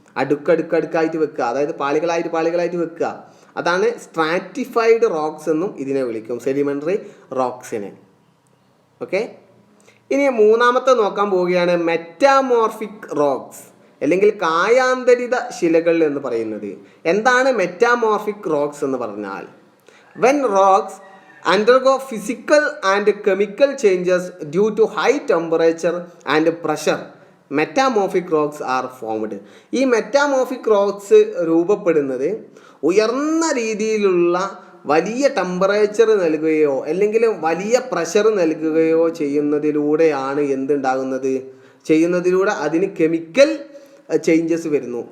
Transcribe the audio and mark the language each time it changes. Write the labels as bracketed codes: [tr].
[ml] അടുക്കടുക്കായിട്ട് വെക്കുക, അതായത് പാളികളായിട്ട് വെക്കുക, അതാണ് സ്ട്രാറ്റിഫൈഡ് റോക്സ് എന്നും ഇതിനെ വിളിക്കും, സെഡിമെൻ്ററി റോക്സിനെ. ഓക്കെ, ഇനി മൂന്നാമത്തെ നോക്കാൻ പോവുകയാണ് മെറ്റാമോർഫിക് റോക്സ് അല്ലെങ്കിൽ കായാന്തരിത ശിലകൾ എന്ന് പറയുന്നത്. എന്താണ് മെറ്റാമോർഫിക് റോക്സ് എന്ന് പറഞ്ഞാൽ? [en] When rocks undergo physical and chemical changes due to high temperature and pressure, metamorphic rocks are formed. [ml] ഈ മെറ്റാമോർഫിക് റോക്സ് രൂപപ്പെടുന്നത് ഉയർന്ന രീതിയിലുള്ള വലിയ ടെമ്പറേച്ചർ നൽകുകയോ അല്ലെങ്കിൽ വലിയ പ്രഷർ നൽകുകയോ ചെയ്യുന്നതിലൂടെയാണ് ചെയ്യുന്നതിലൂടെ അതിന് കെമിക്കൽ ചേഞ്ചസ് വരുന്നു.